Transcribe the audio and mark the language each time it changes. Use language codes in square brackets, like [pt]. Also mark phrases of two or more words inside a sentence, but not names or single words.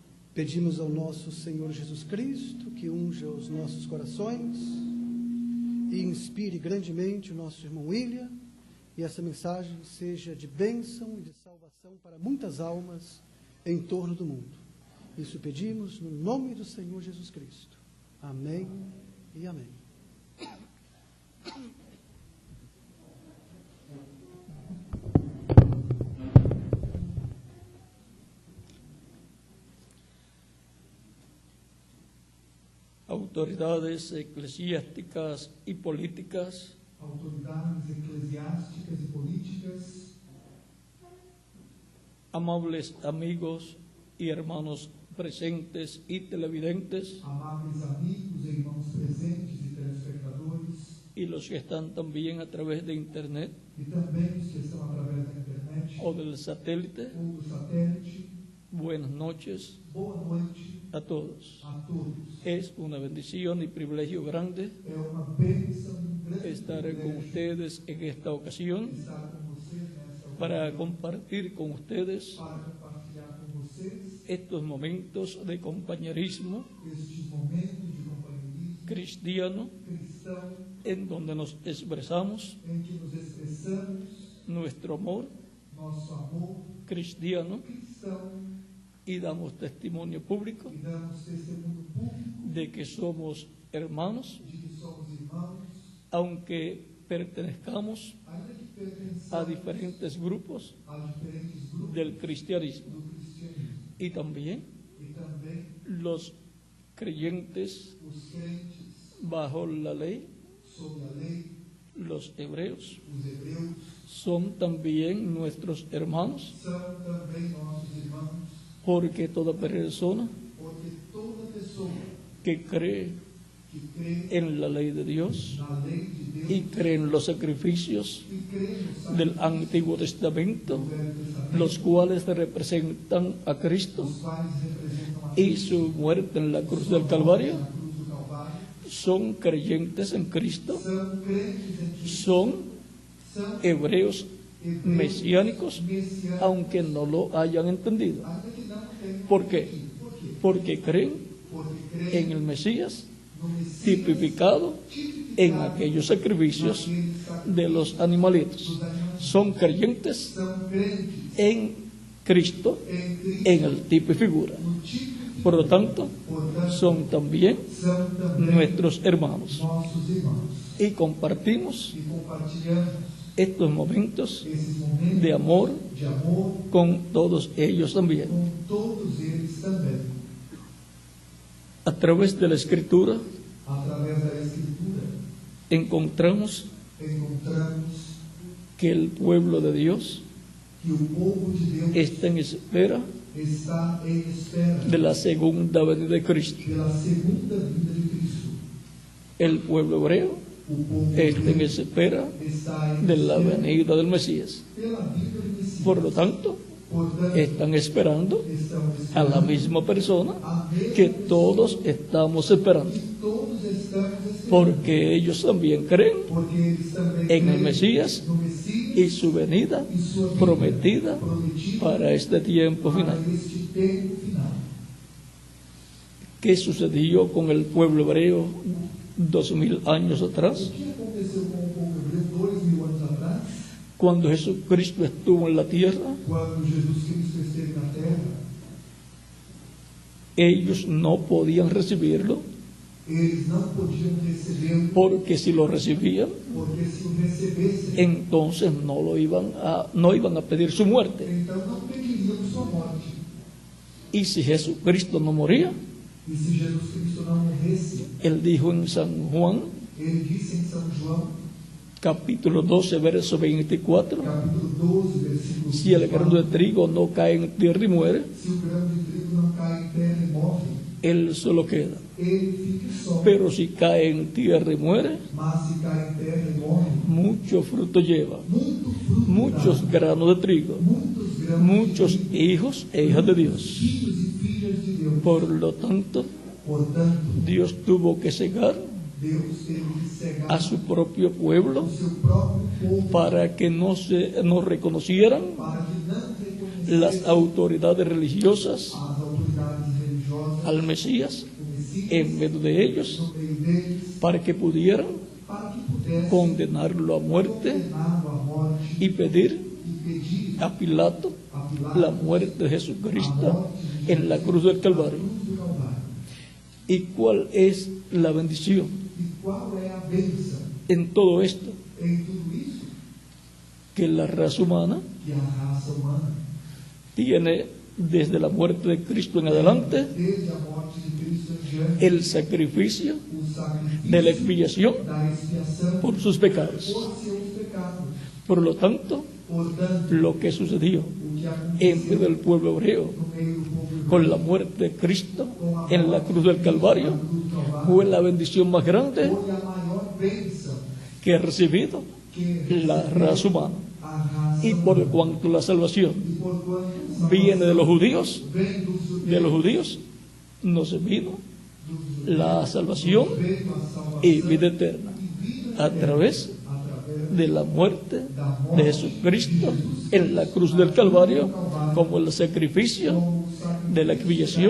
[pt] Pedimos ao nosso Senhor Jesus Cristo que unja os nossos corações e inspire grandemente o nosso irmão William, e essa mensagem seja de bênção e de salvação para muitas almas em torno do mundo. Isso pedimos no nome do Senhor Jesus Cristo. Amém e amém. [es] Autoridades eclesiásticas y políticas, amables amigos y hermanos presentes y televidentes, [pt] amables amigos e irmãos presentes e telespectadores, [es] y los que están también a través de internet [pt] e também os que estão através da internet [es] o del satélite. [pt] ou do satélite. [es] Buenas noches [pt] Boa noite [es] a todos. [pt] a todos. [es] Es una bendición y privilegio grande [pt] É uma bênção, grande [es] estar con [pt] privilégio [es] ustedes en esta ocasión [pt] estar com vocês nesta [es] para [pt] ocasião, [es] compartir con ustedes [pt] para compartilhar com vocês [es] estos momentos de compañerismo [pt] estes momentos de companheirismo [es] cristiano [pt] cristão [es] en donde nos expresamos [pt] em que nos expressamos [es] nuestro amor [pt] nosso amor [es] cristiano [pt] cristão [es] y damos testimonio público [pt] e damos testemunho público [es] de que somos hermanos, [pt] de que somos irmãos, [es] aunque pertenezcamos [pt] ainda que [es] a [pt] pertençamos [es] diferentes grupos [pt] a diferentes grupos [es] del cristianismo. [pt] do cristianismo. [es] Y también [pt] E também [es] los creyentes [pt] os crentes [es] bajo la ley, [pt] sob a lei, [es] los hebreos, [pt] os hebreus, [es] son también nuestros hermanos, [pt] são também nossos irmãos, [es] porque toda persona [pt] porque toda pessoa [es] que cree [pt] que crê [es] en la lei de Dios [pt] na lei de Deus [es] y cree en los sacrificios [pt] e crê no [es] del [pt] sacrifício [es] Antiguo Testamento, [pt] do Velho Testamento, [es] los cuales representan a Cristo [pt] os quais representam a [es] y su muerte en la cruz del Calvario, [pt] na cruz do Calvário, [es] son creyentes en Cristo, [pt] são crentes em Cristo, [es] son [pt] são [es] hebreos [pt] hebreus [es] mesiánicos, [pt] messiânicos, [es] aunque no lo hayan entendido. [pt] ainda que não tenham [es] ¿Por qué? [pt] entendido. Por quê? [es] Porque creen [pt] Porque crê [es] en el Mesías [pt] no Messias [es] tipificado en aquellos sacrificios de los animalitos. Son creyentes [pt] são crentes [es] en Cristo [pt] em Cristo, [es] en el tipo y figura. [pt] no tipo, [es] Por lo tanto, [pt] portanto, [es] son también [pt] são também [es] nuestros hermanos. [pt] nossos irmãos. [es] Y compartimos [pt] E compartilhamos [es] estos momentos [pt] esses momentos [es] de amor [pt] de amor [es] con todos ellos también. [pt] com todos eles também. [es] A través de la Escritura [pt] Através da Escritura, [es] encontramos [pt] encontramos [es] que el pueblo de Dios [pt] que o povo de Deus [es] está en espera [pt] está em espera [es] de la segunda venida de Cristo. [pt] pela segunda vinda de Cristo. [es] El pueblo hebreo [pt] O povo [es] está en [pt] hebreu [es] espera [pt] está em [es] de la [pt] espera [es] venida del Mesías. [pt] pela vinda do Messias. [es] Por lo tanto, [pt] Portanto, [es] están esperando [pt] estão [es] a la [pt] esperando [es] misma persona [pt] a mesma [es] que todos estamos esperando, [pt] que todos estamos esperando, [es] porque ellos también creen [pt] porque eles também [es] en el [pt] creem [es] Mesías [pt] no Messias [es] y su venida [pt] e sua vinda [es] prometida [pt] prometida [es] para este tiempo [pt] para [es] final. [pt] este tempo final. [es] ¿Qué sucedió con el pueblo hebreo 2000 años atrás? [pt] O que aconteceu com o povo hebreu 2000 anos atrás, [es] Cuando Jesucristo estuvo en la tierra, [pt] quando Jesus Cristo esteve na terra? [es] ellos no podían recibirlo, [pt] Eles não podiam recebê-lo, [es] porque si lo recibían, [pt] porque se o recebessem, [es] entonces no iban a pedir su muerte. [pt] então não pediriam sua morte. [es] Y si Jesucristo no moría, [pt] E se Jesus Cristo não morresse, [es] él dijo en San Juan, [pt] ele disse em São João, [es] capítulo 12, verso 24, [pt] capítulo 12, versículo [es] si el grano de [pt] 24, [es] trigo no cae en tierra y muere, [pt] se o grão de trigo não cai em terra e morre, [es] él solo queda. [pt] ele fica só. [es] Pero si cae en tierra y muere, [pt] Mas se cai em terra e morre, [es] mucho fruto lleva, [pt] muito fruto [es] muchos [pt] dá, [es] granos de trigo, [pt] muitos grãos [es] muchos [pt] de trigo, [es] hijos e hijas de Dios. [pt] filhos e filhas de Deus. [es] Por lo tanto, [pt] Portanto, [es] Dios tuvo que cegar [pt] Deus teve que cegar [es] a su propio pueblo [pt] o seu próprio povo [es] para que no reconocieran [pt] para que não reconhecessem [es] las autoridades religiosas [pt] as autoridades religiosas [es] al Mesías [pt] o Messias [es] en medio de ellos [pt] no meio deles, [es] para que pudieran [pt] para que pudesse [es] condenarlo a muerte [pt] condená-lo à morte [es] y pedir [pt] e pedir [es] a Pilato [pt] a Pilato [es] la muerte de [pt] a [es] Jesucristo [pt] morte de [es] en la cruz del Calvario. [pt] cruz do Calvário. [es] ¿Y cuál es la bendición [pt] E qual é a bênção [es] en todo esto? [pt] em tudo isso? [es] Que la raza humana [pt] Que a raça humana, [es] tiene desde la muerte de Cristo en adelante [pt] desde a morte de Cristo em diante, [es] el sacrificio [pt] o sacrifício [es] de la expiación [pt] da expiação [es] por sus pecados. [pt] por seus pecados. [es] Por lo tanto, [pt] Portanto, [es] lo que sucedió [pt] o que [es] en medio [pt] aconteceu [es] del pueblo hebreo [pt] no meio do povo [es] con [pt] hebreu, [es] la muerte de Cristo [pt] com a [es] en la [pt] morte [es] cruz del [pt] de [es] Calvario [pt] Cristo na cruz do Calvário, [es] fue la bendición más grande [pt] foi a maior bênção [es] que ha recibido [pt] que [es] la raza humana. [pt] a raça [es] Y por [pt] humana. [es] cuanto la salvación [pt] E por quanto [es] viene de los judíos, [pt] vem dos judeus, [es] de los judíos nos vino la salvación [pt] veio a salvação [es] y vida eterna [pt] e vida [es] a [pt] eterna [es] través [pt] através [es] de la muerte de Jesucristo en la cruz del Calvario como el sacrificio [pt] do sacrifício [es] de la expiación